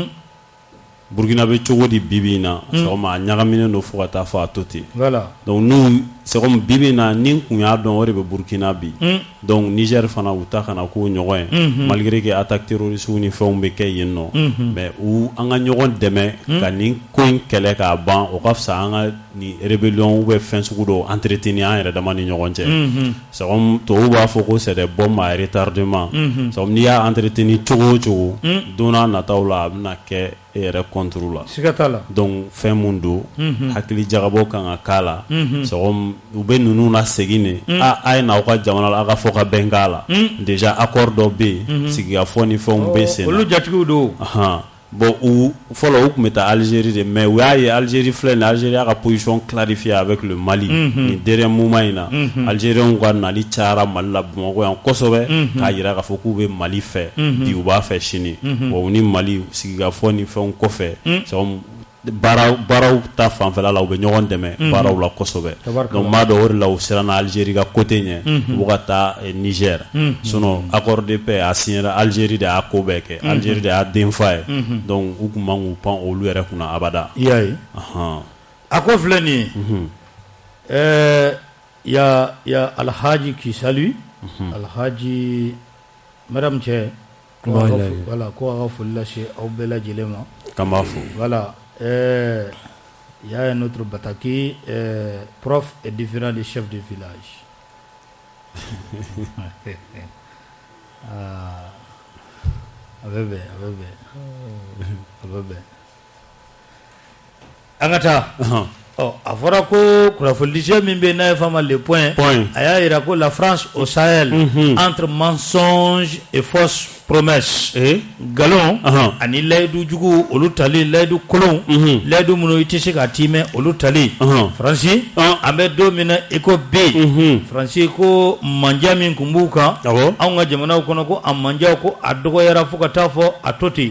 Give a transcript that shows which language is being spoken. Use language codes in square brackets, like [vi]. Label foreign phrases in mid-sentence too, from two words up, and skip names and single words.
[bm] bibi in na sɔgɔma a ɲagaminen don fo ka taa fɔ a to ten donc n'u sɔgɔma bibi in na ni kun y'a dɔn o de bɛ Burkina bi donc Niger fana u ta kana k'o ɲɔgɔn ye [fr] malgré que attaque terroriste [bm] ni fɛnw bɛ kɛ yen nɔ mais an ka ɲɔgɔn dɛmɛ ka nin ko in kɛlɛ k'a ban o ka fisa an ka ni rébellion ou bien fɛn sugu dɔw entretenir an yɛrɛ dama ni ɲɔgɔn cɛ sɔgɔma tubabuw b'a fɔ ko [fr] c'est des bombes à retardement [bm] sɔgɔma n'i y'a entretenir cogo o cogo don n'a nataw la a bɛna kɛ e yɛrɛ contre la donc fɛn mun don hakili jagabɔ kan ka k'a la sɔgɔma u bɛ ninnu na segin de a ye n'aw ka jamana la a ka fɔ ka bɛn k'a la déjà accord dɔ bɛ yen sigikafɔ ni fɛnw bɛ sen na olu jatigiw don bon fɔlɔ u tun bɛ taa Algérie de mais u y'a ye Algérie filɛ nin Algérie y'a ka [fr] position clarifiée avec le Mali [bm] nin [fr] dernier moment [bm] in na Algériens ka nali cayara Mali la Bamakɔ yan kosɛbɛ k'a jira k'a fɔ k'u bɛ Mali fɛ bi u b'a fɛ sini bon u ni Mali sigikafɔ ni fɛnw kɔfɛ baaraw ta fanfɛla la u bɛ ɲɔgɔn dɛmɛ baaraw la kosɛbɛ donc m'a dɔn o de la u siranna Algérie ka côté ɲɛ u ka taa Niger sinon [fr] accord de paix a signé [bm] Algérie de y'a ko bɛɛ kɛ Algérie de y'a den fa ye donc u kun man k'u pan olu yɛrɛ kunna abada i y'a ye a ko filɛ nin ye y a Alhaji [fr] qui salue [bm] Alhaji madame cɛ voilà ko a ka foli lase aw bɛɛ lajɛlen ma k'an b'a fo [fr] voilà il y a un autre Bataki, prof est différent des chefs de village. Angata. [bm] Oh, a fɔra ko kunnafonidice min bɛ n'a ye fama [fr] le point [bm] a y'a jira ko [fr] la France au Sahel entre mensonge et fausse promesse [bm] galon ani layidu jugu olu tali layidu kolon layidu minnu i tɛ se k'a timɛ olu tali Faransi an bɛ don min na i ko bi Faransi ko manja min kun b'u kan anw ka jamanaw kɔnɔ ko a manjaw ko a dɔgɔyara fo ka taa fɔ a to ten